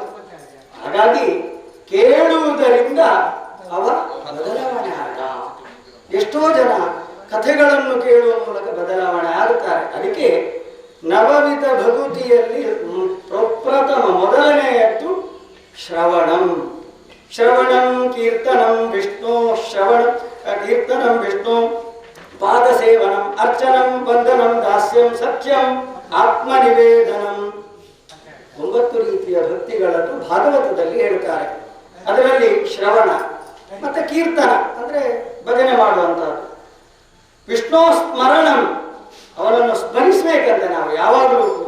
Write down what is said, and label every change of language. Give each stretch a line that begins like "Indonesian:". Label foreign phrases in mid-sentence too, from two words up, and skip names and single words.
Kannada: ಹಾಗಾಗಿ ಕೇಳುವುದರಿಂದ ಅವ ಬದಲಾವಣೆ ಆದ. ಎಷ್ಟೋ ಜನ ಕಥೆಗಳನ್ನು ಕೇಳುವ ಮೂಲಕ ಬದಲಾವಣೆ ಆಗುತ್ತಾರೆ. ಅದಕ್ಕೆ ನವವಿಧ ಭಗವತಿಯಲ್ಲಿ ಪ್ರಪ್ರಥಮ ಮೊದಲನೆಯದ್ದು ಶ್ರವಣಂ.
Sanskrit: ಶ್ರವಣಂ ಕೀರ್ತನಂ ವಿಷ್ಣು, ಕೀರ್ತನಂ ವಿಷ್ಣು, ಪಾದಸೇವನಂ, ಅರ್ಚನಂ, ವಂದನಂ, ದಾಸ್ಯಂ, ಸತ್ಯಂ, ಆತ್ಮನಿವೇದನಂ.
Kannada: 9 ರೀತಿಯ ಭಕ್ತಿಗಳನ್ನು ಭಾಗವತದಲ್ಲಿ ಹೇಳ್ತಾರೆ. ಅದರಲ್ಲಿ ಶ್ರವಣ ಮತ್ತೆ ಕೀರ್ತನ ಅಂದ್ರೆ ಭಜನೆ ಮಾಡುವಂತಹದ್ದು.
Sanskrit: ವಿಷ್ಣು ಸ್ಮರಣಂ,
Kannada: ಅವನನ್ನು ಸ್ಮರಿಸಬೇಕಂತ ನಾವು ಯಾವಾಗಲೂ ಕೂಡ.